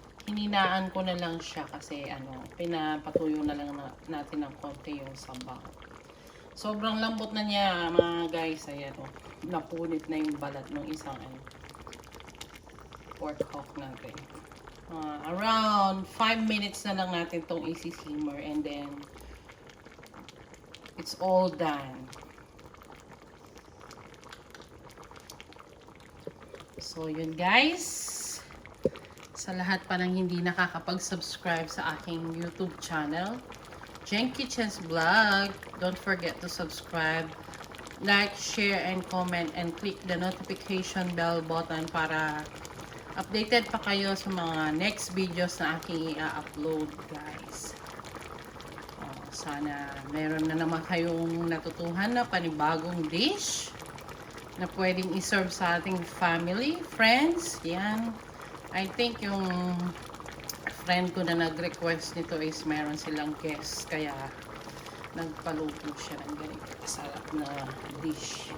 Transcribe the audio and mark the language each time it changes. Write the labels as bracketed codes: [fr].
[tl] Hininaan ko na lang siya kasi pinapatuyo na lang natin ng konti yung sabaw. Sobrang lambot na niya mga guys. Ayan o. Napunit na yung balat ng isang pork hock natin. Around 5 minutes na lang natin tong isi-simmer [en] and then it's all done. [tl] So yun guys, sa lahat pa ng hindi nakakapag-subscribe sa aking YouTube channel, GHENG Kitchens Vlog, [en] don't forget to subscribe, like, share, and comment, and click the notification bell button [tl] para updated pa kayo sa mga next videos na aking i-upload guys. Sana meron na naman kayong natutuhan na panibagong dish na pwedeng iserve sa ating family, friends. Yan. I think yung friend ko na nag-request nito is meron silang guest. Kaya nagpaluto siya ng ganito kasarap na dish.